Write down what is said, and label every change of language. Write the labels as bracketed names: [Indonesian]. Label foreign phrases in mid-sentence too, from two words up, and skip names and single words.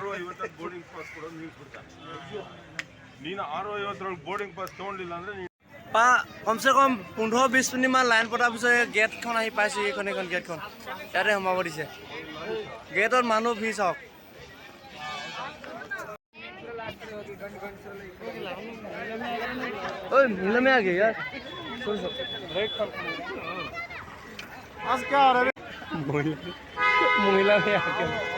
[Assamese] কমচে কম 15-20 মিনিটমান লাইন পতাৰ পিছত গেটখন আহি পাইছোঁ এইখন গেটখন ইয়াতে সোমাব দিছে গেটত মানুহ ভিৰ চাওক [Hindi] ओए नीला में आ गया यार सुन आज क्या आ रहा है महिला में आ गया